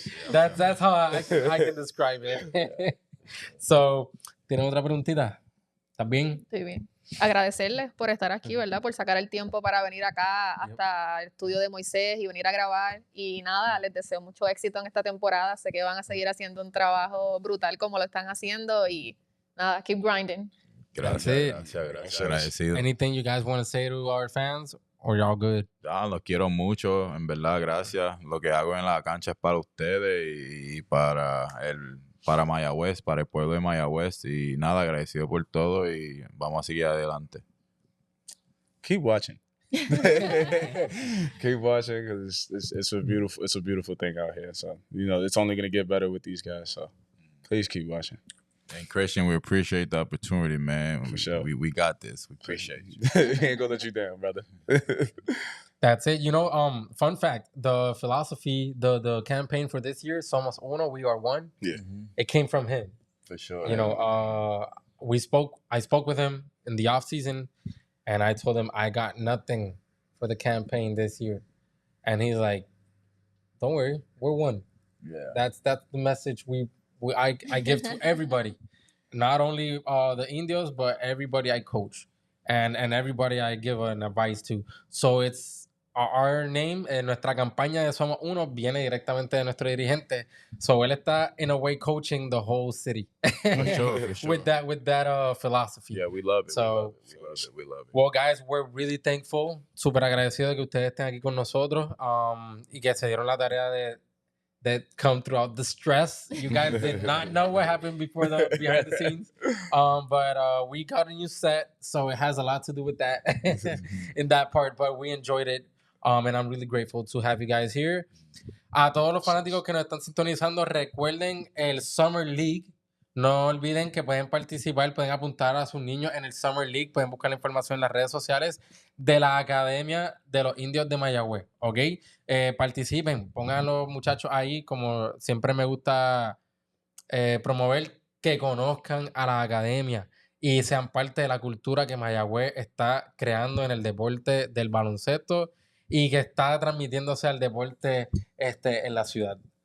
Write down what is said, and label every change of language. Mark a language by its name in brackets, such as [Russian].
[English] That's how I can describe it. [Spanish] So, ¿tienes otra preguntita? ¿Estás bien? Estoy bien. Agradecerles por estar aquí, ¿verdad? Por sacar el tiempo para venir acá hasta el estudio de Moisés y venir a grabar. Y nada, les deseo mucho éxito en esta temporada. Sé que van a seguir haciendo un trabajo brutal como lo están haciendo y nada, [English] keep grinding. [Spanish] Gracias. Agradecido. [English] Anything you guys want to say to our fans? Or y'all good? [Spanish] Los quiero mucho, en verdad, gracias. Lo que hago en la cancha es para ustedes y para Mayagüez, para el pueblo de Mayagüez. Y nada, agradecido por todo y vamos a seguir adelante. [English] Keep watching. Keep watching because it's a beautiful thing out here. So, it's only going to get better with these guys. So, please keep watching. And Christian, we appreciate the opportunity, man. For sure. We got this. We appreciate you. We ain't going to let you down, brother. That's it. You know, fun fact: the philosophy, the campaign for this year, Somos Uno, we are one. Yeah. It came from him. For sure. You know, I spoke with him in the off season, and I told him I got nothing for the campaign this year, and he's like, "Don't worry, we're one." Yeah. That's the message I give to everybody, not only the Indios, but everybody I coach, and everybody I give an advice to. So it's our name, [Spanish] nuestra campaña de Somos Uno viene directamente de nuestro dirigente. [English] So [Spanish] él está [English] in a way coaching the whole city For sure. For sure. with that philosophy. Yeah, we love it. So- we love it. Well, guys, we're really thankful, [Spanish] súper agradecidos de que ustedes estén aquí con nosotros y que se dieron la tarea de [English] that come throughout the stress. You guys did not know what happened before the behind the scenes. But we got a new set, so it has a lot to do with that in that part. But we enjoyed it. And I'm really grateful to have you guys here. [Spanish] A todos los fanáticos que nos están sintonizando, recuerden el Summer League. No olviden que pueden participar, pueden apuntar a sus niños en el Summer League, pueden buscar la información en las redes sociales de la Academia de los Indios de Mayagüez, ¿ok? Participen, pongan a los muchachos ahí, como siempre me gusta promover, que conozcan a la Academia y sean parte de la cultura que Mayagüez está creando en el deporte del baloncesto y que está transmitiéndose al deporte en la ciudad.